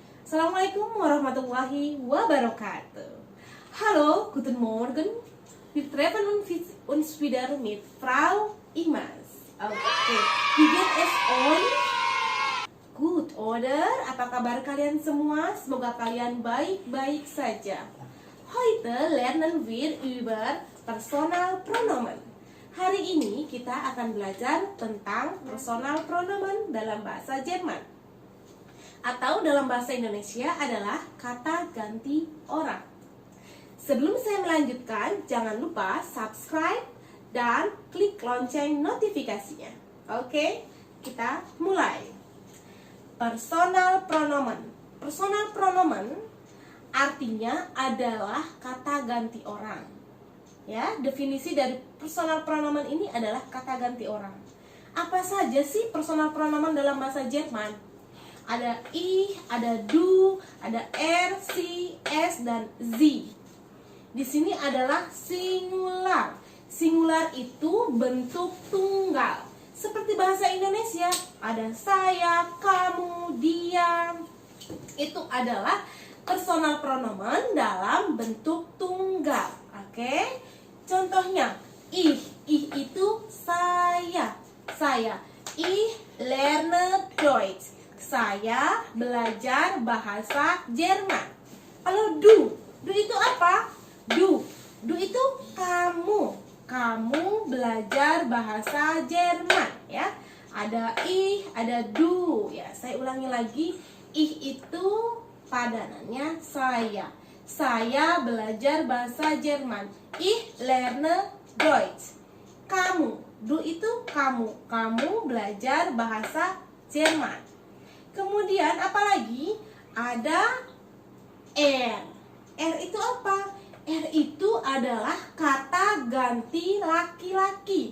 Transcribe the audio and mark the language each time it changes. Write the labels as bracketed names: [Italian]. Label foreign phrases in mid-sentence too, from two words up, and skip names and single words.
[Arabic] السلام عليكم ورحمة الله وبركاته. [German] Hallo, guten Morgen. Wir treffen uns wieder mit Frau Imas. Oke, wie geht es euch? Good, oder? [Indonesian] Apa kabar kalian semua? Semoga kalian baik-baik saja. [German] Heute lernen wir über personal pronomen. [Indonesian] Hari ini kita akan belajar tentang [German] personal pronomen [Indonesian] dalam bahasa Jerman. Atau dalam bahasa Indonesia adalah kata ganti orang. Sebelum saya melanjutkan, jangan lupa subscribe dan klik lonceng notifikasinya. Oke, kita mulai. [German] Personal pronomen. Personal pronomen [Indonesian] artinya adalah kata ganti orang. Ya, definisi dari [German] personal pronomen [Indonesian] ini adalah kata ganti orang. Apa saja sih [German] personal pronomen [Indonesian] dalam bahasa Jerman? Ada ich, ada du, ada [German] er, sie, es, [Indonesian] dan sie. Di sini adalah singular. Singular itu bentuk tunggal. Seperti bahasa Indonesia, ada saya, kamu, dia. Itu adalah [German] personal pronomen [Indonesian] dalam bentuk tunggal. Oke? Contohnya, ich itu saya. [German] Ich lerne Deutsch. [Indonesian] Saya belajar bahasa Jerman. Kalau du itu apa? Du itu kamu. Kamu belajar bahasa Jerman, ya. Ada ich, ada du, ya. Saya ulangi lagi. Ich itu padanannya saya. Saya belajar bahasa Jerman. [German] Ich lerne Deutsch. [Indonesian] Kamu, du itu kamu. Kamu belajar bahasa Jerman. Kemudian apalagi ada er. Er itu apa? Er itu adalah kata ganti laki-laki.